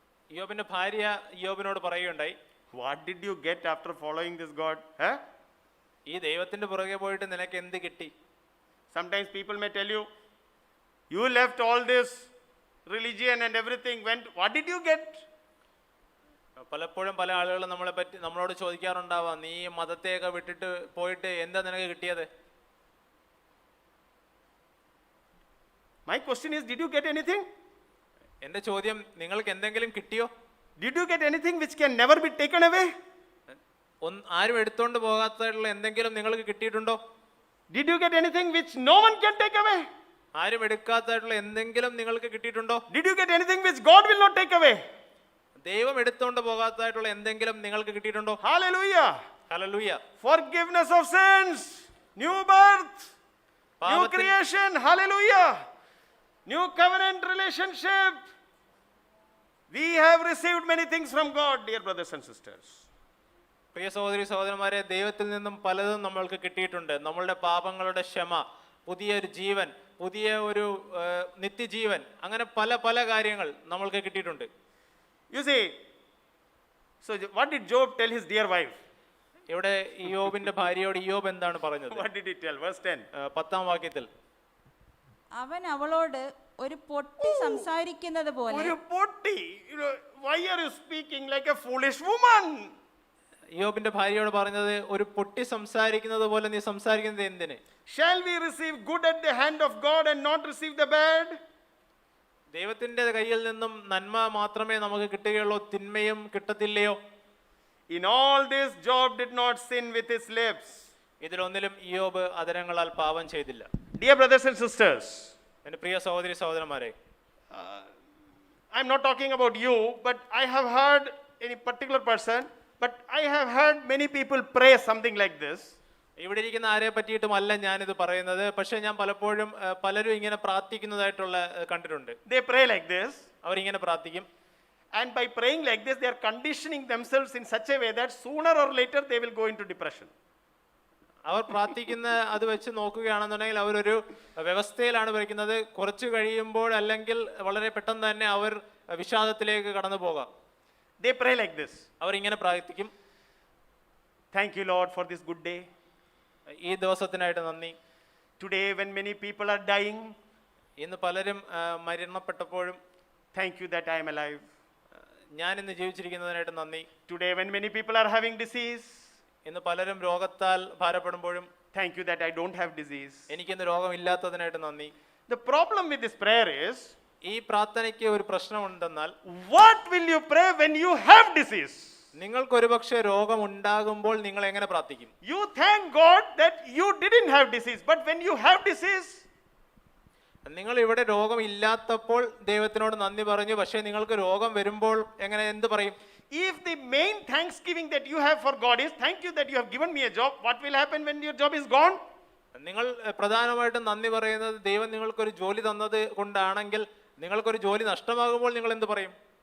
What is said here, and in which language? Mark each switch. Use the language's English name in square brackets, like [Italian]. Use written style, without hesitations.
[Malayalam] ഇയ്യോബിന്റെ ഭാര്യ ഇയ്യോബിനോട് പറയുകയുണ്ടായി, [English] what did you get after following this God? [Malayalam] ഈ ദൈവത്തിന്റെ പുറകെ പോയിട്ട് നിനക്ക് എന്ത് കിട്ടി? [English] Sometimes people may tell you, you left all this religion and everything, what did you get? [Malayalam] പലപ്പോഴും പല ആളുകളും നമ്മളോട് ചോദിക്കാറുണ്ടാവാം, നീ മതത്തെയൊക്കെ വിട്ടിട്ട് പോയിട്ട് എന്താ നിനക്ക് കിട്ടിയത്? [English] My question is, did you get anything? [Malayalam] എന്റെ ചോദ്യം, നിങ്ങൾക്ക് എന്തെങ്കിലും കിട്ടിയോ? [English] Did you get anything which can never be taken away? [Malayalam] ആരും എടുത്തോണ്ട് പോകാത്തതായിട്ടുള്ള എന്തെങ്കിലും നിങ്ങൾക്ക് കിട്ടിയിട്ടുണ്ടോ? [English] Did you get anything which no one can take away? [Malayalam] ആരും എടുക്കാത്തതായിട്ടുള്ള എന്തെങ്കിലും നിങ്ങൾക്ക് കിട്ടിയിട്ടുണ്ടോ? [English] Did you get anything which God will not take away? [Malayalam] ദൈവം എടുത്തോണ്ട് പോകാത്തതായിട്ടുള്ള എന്തെങ്കിലും നിങ്ങൾക്ക് കിട്ടിയിട്ടുണ്ടോ? [English] Hallelujah. [Malayalam] Hallelujah. [English] Forgiveness of sins, new birth, new creation. Hallelujah. New covenant relationship. We have received many things from God, dear brothers and sisters. [Malayalam] പ്രിയ സഹോദരി സഹോദരന്മാരെ, ദൈവത്തിൽ നിന്നും പലതും നമ്മൾക്ക് കിട്ടിയിട്ടുണ്ട്. നമ്മളുടെ പാപങ്ങളുടെ ക്ഷമ, പുതിയൊരു ജീവൻ, പുതിയ ഒരു നിത്യജീവൻ, അങ്ങനെ പല പല കാര്യങ്ങൾ നമ്മൾക്ക് കിട്ടിയിട്ടുണ്ട്. [English] You see, so what did Job tell his dear wife? [Malayalam] ഇവിടെ ഇയ്യോബിന്റെ ഭാര്യയോട് ഇയ്യോബ് എന്താണ് പറഞ്ഞത്? [English] What did he tell? Verse 10. [Malayalam] 10-ാം വാക്യത്തിൽ, അവൻ അവളോട് ഒരു പൊട്ടി സംസാരിക്കുന്നത് പോലെ, ഒരു പൊട്ടി, [English] why are you speaking like a foolish woman? [Malayalam] ഇയ്യോബിന്റെ ഭാര്യയോട് പറഞ്ഞത്, ഒരു പൊട്ടി സംസാരിക്കുന്നത് പോലെ നീ സംസാരിക്കുന്നത് എന്തിന്? [English] Shall we receive good at the hand of God and not receive the bad? [Malayalam] ദൈവത്തിന്റെ കയ്യിൽ നിന്നും നന്മ മാത്രമേ നമുക്ക് കിട്ടുകയുള്ളൂ, തിന്മയും കിട്ടത്തില്ലയോ? [English] In all this, Job did not sin with his lips. [Malayalam] ഇതിലൊന്നിലും ഇയ്യോബ് അധരങ്ങളാൽ പാപം ചെയ്തില്ല. [English] Dear brothers and sisters, [Malayalam] എൻ്റെ പ്രിയ സഹോദരി സഹോദരന്മാരെ, [English] I'm not talking about you, but I have heard any particular person, but I have heard many people pray something like this. [Malayalam] ഇവിടെ ഇരിക്കുന്ന ആരെ പറ്റിയിട്ടുമല്ല ഞാനിത് പറയുന്നത്. പക്ഷേ ഞാൻ പലപ്പോഴും പലരും ഇങ്ങനെ പ്രാർത്ഥിക്കുന്നതായിട്ടുള്ള കണ്ടിട്ടുണ്ട്. [English] They pray like this. [Malayalam] അവരിങ്ങനെ പ്രാർത്ഥിക്കും. [English] And by praying like this, they are conditioning themselves in such a way that sooner or later they will go into depression. [Malayalam] അവർ പ്രാർത്ഥിക്കുന്ന അത് വെച്ച് നോക്കുകയാണെന്നുണ്ടെങ്കിൽ അവരൊരു വ്യവസ്ഥയിലാണ് വയ്ക്കുന്നത്. കുറച്ച് കഴിയുമ്പോൾ അല്ലെങ്കിൽ വളരെ പെട്ടെന്ന് തന്നെ അവർ വിഷാദത്തിലേക്ക് കടന്നു പോകാം. [English] They pray like this. [Malayalam] അവരിങ്ങനെ പ്രാർത്ഥിക്കും. [English] Thank you, Lord, for this good day. [Malayalam] ഈ ദിവസത്തിനായിട്ട് നന്ദി. [English] Today, when many people are dying, [Malayalam] ഇന്ന് പലരും മരണപ്പെട്ടപ്പോഴും [English] thank you that I am alive. [Malayalam] ഞാൻ ഇന്ന് ജീവിച്ചിരിക്കുന്നതിനായിട്ട് നന്ദി. [English] Today, when many people are having disease, [Malayalam] ഇന്ന് പലരും രോഗത്താൽ ഭാരപ്പെടുമ്പോഴും [English] thank you that I don't have disease. [Malayalam] എനിക്കിന്ന് രോഗമില്ലാത്തതിനായിട്ട് നന്ദി. [English] The problem with this prayer is, [Malayalam] ഈ പ്രാർത്ഥനയ്ക്ക് ഒരു പ്രശ്നമുണ്ടെന്നാൽ, [English] what will you pray when you have disease? [Malayalam] നിങ്ങൾക്ക് ഒരുപക്ഷെ രോഗമുണ്ടാകുമ്പോൾ നിങ്ങൾ എങ്ങനെ പ്രാർത്ഥിക്കും? [English] You thank God that you didn't have disease, but when you have disease, [Malayalam] നിങ്ങൾ ഇവിടെ രോഗമില്ലാത്തപ്പോൾ ദൈവത്തിനോട് നന്ദി പറഞ്ഞു. പക്ഷേ നിങ്ങൾക്ക് രോഗം വരുമ്പോൾ എങ്ങനെ എന്ത് പറയും? [English] if the main thanksgiving that you have for God is, thank you that you have given me a job, what will happen when your job is gone? [Malayalam] നിങ്ങൾ പ്രധാനമായിട്ടും നന്ദി പറയുന്നത് ദൈവം നിങ്ങൾക്കൊരു ജോലി തന്നത് കൊണ്ടാണെങ്കിൽ നിങ്ങൾക്കൊരു ജോലി നഷ്ടമാകുമ്പോൾ നിങ്ങൾ എന്ത് പറയും?